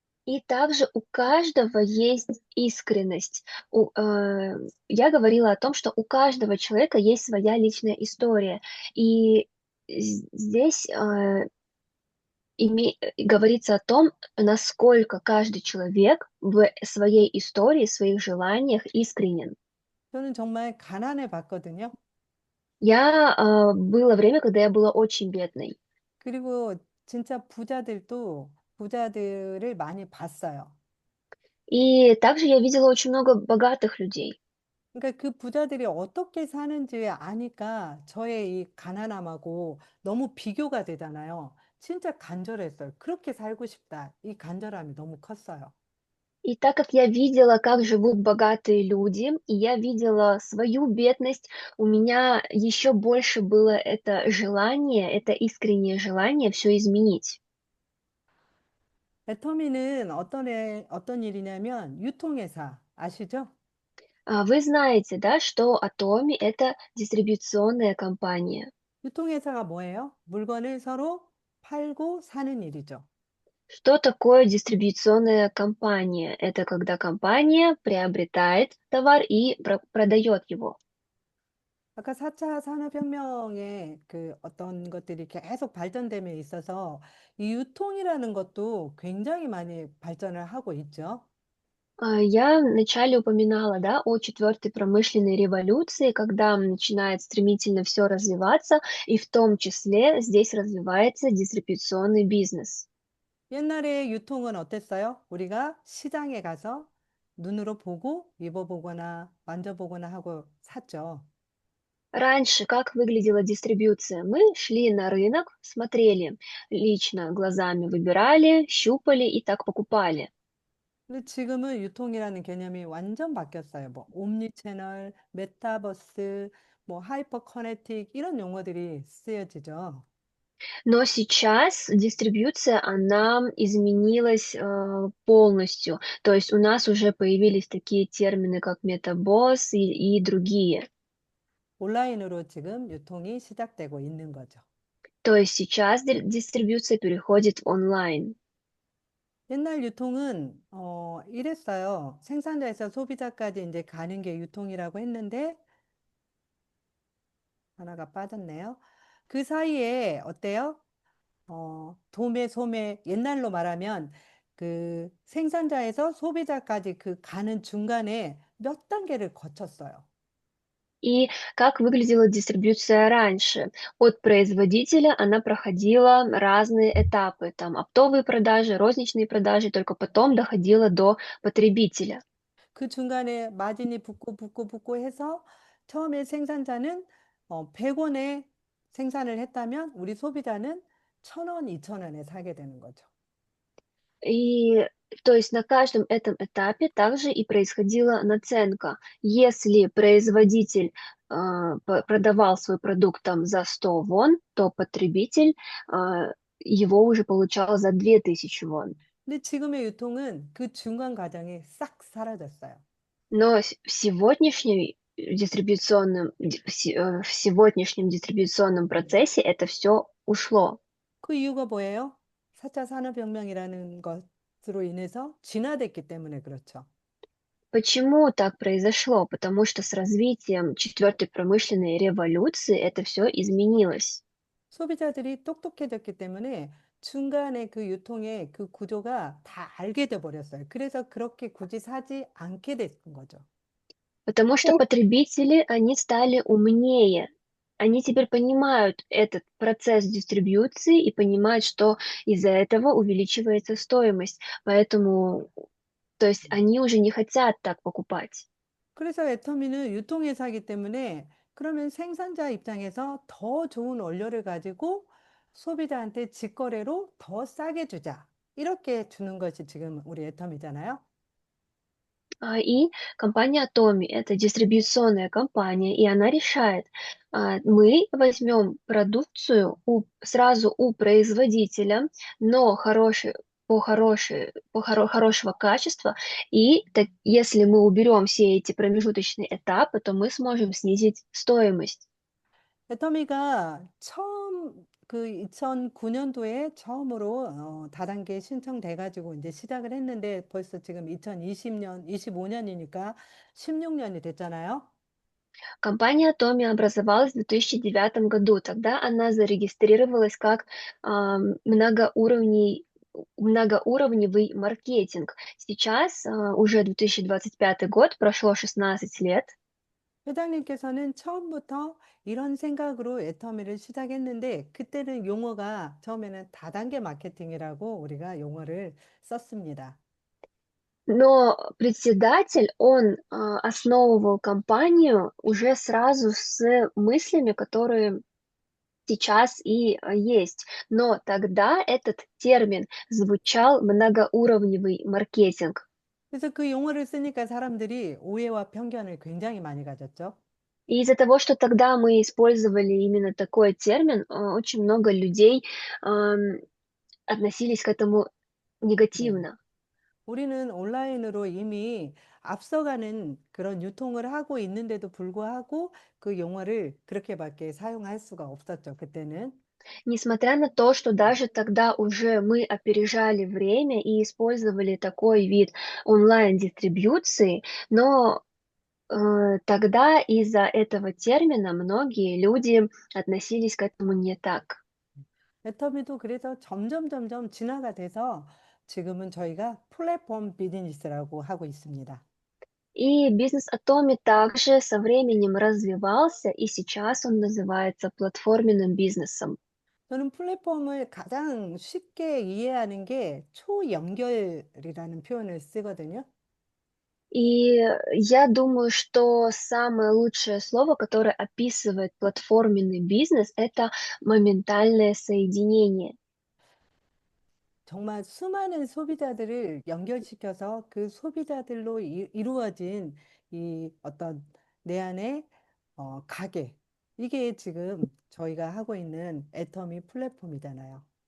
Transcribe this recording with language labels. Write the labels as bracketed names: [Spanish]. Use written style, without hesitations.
[Russian] И также у каждого есть искренность. Я говорила о том, что у каждого человека есть своя личная история. И здесь говорится о том, насколько каждый человек в своей истории, в своих желаниях искренен. [Korean] 저는 정말 가난해 봤거든요. [Russian] Было время, когда я была очень бедной. [Korean] 그리고 진짜 부자들도 부자들을 많이 봤어요. [Russian] И также я видела очень много богатых людей. [Korean] 그러니까 그 부자들이 어떻게 사는지 아니까 저의 이 가난함하고 너무 비교가 되잖아요. 진짜 간절했어요. 그렇게 살고 싶다. 이 간절함이 너무 컸어요. [Russian] И так как я видела, как живут богатые люди, и я видела свою бедность, у меня еще больше было это желание, это искреннее желание все изменить. [Korean] 애터미는 어떤 일이냐면 유통회사 아시죠? [Russian] Вы знаете, да, что Atomi– это дистрибьюционная компания. [Korean] 유통회사가 뭐예요? 물건을 서로 팔고 사는 일이죠. [Russian] Что такое дистрибьюционная компания? Это когда компания приобретает товар и продает его. [Korean] 아까 4차 산업혁명의 그 어떤 것들이 계속 발전됨에 있어서 이 유통이라는 것도 굉장히 많이 발전을 하고 있죠. [Russian] Я вначале упоминала, да, о четвертой промышленной революции, когда начинает стремительно все развиваться, и в том числе здесь развивается дистрибьюционный бизнес. [Korean] 옛날에 유통은 어땠어요? 우리가 시장에 가서 눈으로 보고 입어보거나 만져보거나 하고 샀죠. [Russian] Раньше как выглядела дистрибьюция? Мы шли на рынок, смотрели лично, глазами выбирали, щупали и так покупали. [Korean] 근데 지금은 유통이라는 개념이 완전 바뀌었어요. 뭐 옴니 채널, 메타버스, 뭐 하이퍼 커넥틱 이런 용어들이 쓰여지죠. [Russian] Но сейчас дистрибьюция, она изменилась полностью. То есть у нас уже появились такие термины, как метабосс и другие. [Korean] 온라인으로 지금 유통이 시작되고 있는 거죠. [Russian] То есть сейчас дистрибьюция переходит в онлайн. [Korean] 옛날 유통은 이랬어요. 생산자에서 소비자까지 이제 가는 게 유통이라고 했는데 하나가 빠졌네요. 그 사이에 어때요? 도매, 소매, 옛날로 말하면 그 생산자에서 소비자까지 그 가는 중간에 몇 단계를 거쳤어요. [Russian] И как выглядела дистрибьюция раньше? От производителя она проходила разные этапы, там оптовые продажи, розничные продажи, только потом доходила до потребителя. [Korean] 그 중간에 마진이 붙고 해서 처음에 생산자는 100원에 생산을 했다면 우리 소비자는 1,000원, 2,000원에 사게 되는 거죠. [Russian] И то есть на каждом этом этапе также и происходила наценка. Если производитель продавал свой продукт там за 100 вон, то потребитель его уже получал за 2000 вон. [Korean] 근데 지금의 유통은 그 중간 과정이 싹 사라졌어요. [Russian] Но в сегодняшнем дистрибьюционном процессе это все ушло. [Korean] 그 이유가 뭐예요? 4차 산업혁명이라는 것으로 인해서 진화됐기 때문에 그렇죠. [Russian] Почему так произошло? Потому что с развитием четвертой промышленной революции это все изменилось. [Korean] 소비자들이 똑똑해졌기 때문에 중간에 그 유통의 그 구조가 다 알게 돼 버렸어요. 그래서 그렇게 굳이 사지 않게 된 거죠. [Russian] Потому что потребители, они стали умнее. Они теперь понимают этот процесс дистрибьюции и понимают, что из-за этого увеличивается стоимость. Поэтому, то есть они уже не хотят так покупать. [Korean] 그래서 애터미는 유통회사이기 때문에 그러면 생산자 입장에서 더 좋은 원료를 가지고 소비자한테 직거래로 더 싸게 주자. 이렇게 주는 것이 지금 우리 애텀이잖아요. [Russian] И компания Atomi– это дистрибьюционная компания, и она решает, мы возьмем продукцию сразу у производителя, но хорошего качества, и если мы уберем все эти промежуточные этапы, то мы сможем снизить стоимость. [Korean] 애터미가 처음 그 2009년도에 처음으로 다단계 신청돼 가지고 이제 시작을 했는데 벌써 지금 2020년, 25년이니까 16년이 됐잖아요. [Russian] Компания Atomi образовалась в 2009 году. Тогда она зарегистрировалась как многоуровневый маркетинг. Сейчас уже 2025 год, прошло 16 лет, [Korean] 회장님께서는 처음부터 이런 생각으로 애터미를 시작했는데 그때는 용어가 처음에는 다단계 마케팅이라고 우리가 용어를 썼습니다. [Russian] но председатель, он основывал компанию уже сразу с мыслями, которые сейчас и есть. Но тогда этот термин звучал многоуровневый маркетинг. 그래서 그 용어를 쓰니까 사람들이 오해와 편견을 굉장히 많이 가졌죠. И из-за того, что тогда мы использовали именно такой термин, очень много людей ам, относились к этому [Korean] 네. [Russian] негативно. [Korean] 우리는 온라인으로 이미 앞서가는 그런 유통을 하고 있는데도 불구하고 그 용어를 그렇게밖에 사용할 수가 없었죠, 그때는. [Russian] Несмотря на то, что даже тогда уже мы опережали время и использовали такой вид онлайн-дистрибьюции, но тогда из-за этого термина многие люди относились к этому не так. [Korean] 애터미도 그래서 점점 진화가 돼서 지금은 저희가 플랫폼 비즈니스라고 하고 있습니다. [Russian] И бизнес Atomi также со временем развивался, и сейчас он называется платформенным бизнесом. [Korean] 저는 플랫폼을 가장 쉽게 이해하는 게 초연결이라는 표현을 쓰거든요. [Russian] И я думаю, что самое лучшее слово, которое описывает платформенный бизнес, это моментальное соединение. [Korean] 정말 수많은 소비자들을 연결시켜서 그 소비자들로 이루어진 이 어떤 내 안의 가게. 이게 지금 저희가 하고 있는 애터미 플랫폼이잖아요.